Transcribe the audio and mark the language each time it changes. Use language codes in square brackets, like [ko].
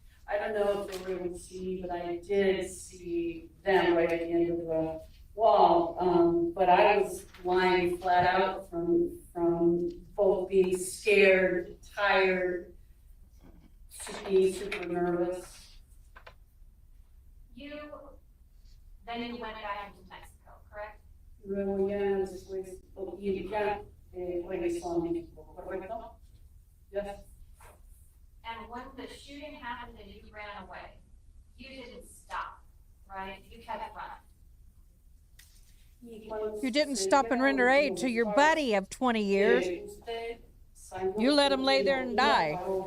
[en] I don't know if they were able to see, but I did see them right at the end of the wall. But I was lying flat out from both being scared, tired, being super nervous. Then you went back into Mexico, correct? [es] Luego ya después, y ya regresó a México, ¿correcto? [en] Yes. And when the shooting happened and you ran away, you didn't stop, right? You kept running. You didn't stop and render aid to your buddy of 20 years. You let him lay there and die.